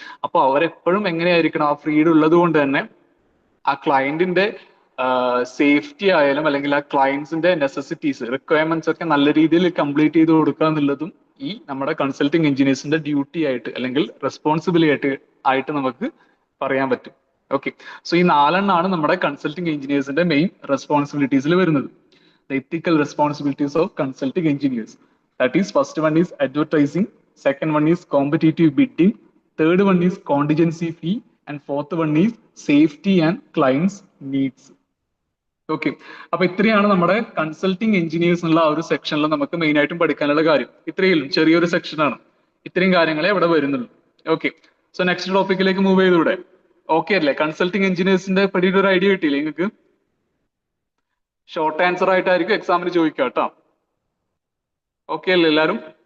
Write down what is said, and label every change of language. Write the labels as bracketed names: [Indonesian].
[Malayalam] അപ്പോൾ അവരെപ്പോഴും എങ്ങനെയായിരിക്കണം? ആ ഫ്രീഡം ഉള്ളത് കൊണ്ട് തന്നെ ആ ക്ലയന്റിന്റെ സേഫ്റ്റി ആയാലും അല്ലെങ്കിൽ ആ ക്ലയന്റ്സിന്റെ നെസസിറ്റീസ് റിക്വയർമെന്റ്സ് ഒക്കെ നല്ല രീതിയിൽ കംപ്ലീറ്റ് ചെയ്ത് കൊടുക്കുക എന്നുള്ളതും ഈ നമ്മുടെ കൺസൾട്ടിങ് എഞ്ചിനീയേഴ്സിന്റെ ഡ്യൂട്ടി ആയിട്ട് അല്ലെങ്കിൽ റെസ്പോൺസിബിലിറ്റി ആയിട്ട് നമുക്ക് പറയാൻ പറ്റും. ഓക്കെ, സോ ഈ 4 നമ്മുടെ കൺസൾട്ടിങ് എഞ്ചിനീയേഴ്സിന്റെ മെയിൻ റെസ്പോൺസിബിലിറ്റീസിൽ വരുന്നത്. [English] The ethical responsibilities of consulting engineers. That is, first one is advertising, second one is competitive bidding, third one is contingency fee, and fourth one is safety and clients needs. [Malayalam] Okay, അപ്പൊ ഇത്രയാണ് നമ്മുടെ consulting engineers എന്നുള്ള ആ ഒരു സെക്ഷനിൽ നമുക്ക് main ആയിട്ടും പഠിക്കാനുള്ള കാര്യം. ഇത്രയും ചെറിയൊരു സെക്ഷനാണ്, ഇത്രയും കാര്യങ്ങളെ ഇവിടെ വരുന്നുള്ളൂ. ഓക്കെ, സോ നെക്സ്റ്റ് ടോപ്പിക്കിലേക്ക് മൂവ് ചെയ്തൂടെ? ഓക്കെ അല്ലേ? കൺസൾട്ടിങ് എഞ്ചിനീയേഴ്സിന്റെ പറ്റിയിട്ട് ഒരു ഐഡിയ കിട്ടിയില്ലേ നിങ്ങൾക്ക്? ഷോർട്ട് ആൻസർ ആയിട്ടായിരിക്കും എക്സാമിന് ചോദിക്കുക കേട്ടോ. ഓക്കെ അല്ലേ എല്ലാവരും?